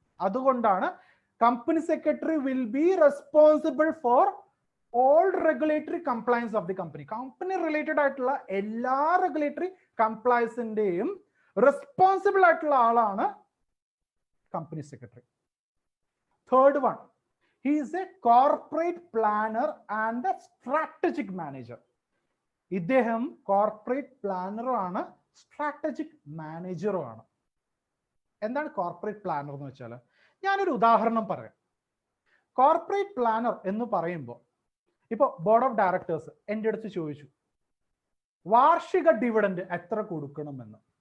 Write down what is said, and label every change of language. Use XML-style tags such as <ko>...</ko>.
<ml>അതുകൊണ്ടാണ്</ml> <en>Company secretary will be responsible for all regulatory compliance of the company.</en> <ml>Company related ആയിട്ടുള്ള എല്ലാ regulatory കംപ്ലയൻസിന്റെയും responsible ആയിട്ടുള്ള ആളാണ് company secretary.</ml> <en>Third one, he is a corporate planner and a strategic manager.</en> <ml>ഇദ്ദേഹം corporate പ്ലാനറും ആണ് strategic മാനേജറും ആണ്. എന്താണ് corporate planar എന്ന് വെച്ചാൽ, ഞാനൊരു ഉദാഹരണം പറയാം. കോർപ്പറേറ്റ് പ്ലാനർ എന്ന് പറയുമ്പോൾ ഇപ്പൊ ബോർഡ് ഓഫ് ഡയറക്ടേഴ്സ് എൻ്റെ അടുത്ത് ചോദിച്ചു വാർഷിക ഡിവിഡൻഡ് എത്ര കൊടുക്കണമെന്ന്.</ml>